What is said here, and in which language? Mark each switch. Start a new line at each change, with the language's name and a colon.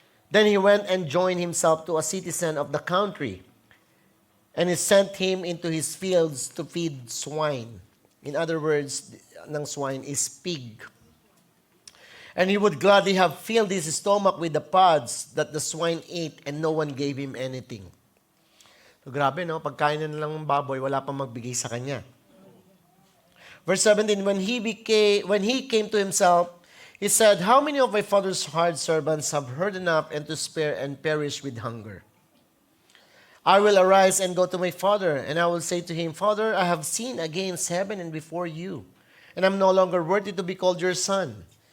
English: Then he went and joined himself to a citizen of the country, and he sent him into his fields to feed swine. In other words, ng swine is pig. And he would gladly have filled his stomach with the pods that the swine ate, and no one gave him anything.
Filipino: So, grabe, no? Pagkain na lang ng baboy, wala pang magbigay sa kanya.
English: Verse 17, when he came to himself, he said, How many of my father's hired servants have heard enough and to spare and perish with hunger? I will arise and go to my father, and I will say to him, Father, I have sinned against heaven and before you, and I'm no longer worthy to be called your son.